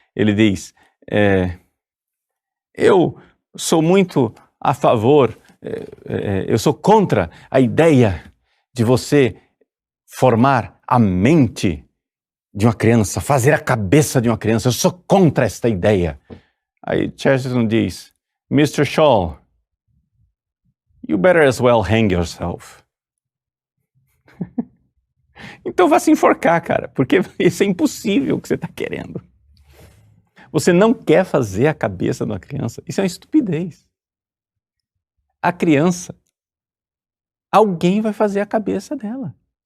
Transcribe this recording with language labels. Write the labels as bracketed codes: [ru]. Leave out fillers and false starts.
[pt] Ele diz, eu sou muito a favor, eu sou contra a ideia de você formar a mente de uma criança, fazer a cabeça de uma criança. Eu sou contra esta ideia. Aí Chesterton diz, Mr. [en] Shaw, you better as well hang yourself. [pt] Então vá se enforcar, cara, porque isso é impossível o que você está querendo. Você não quer fazer a cabeça de uma criança. Isso é uma estupidez. A criança, alguém vai fazer a cabeça dela.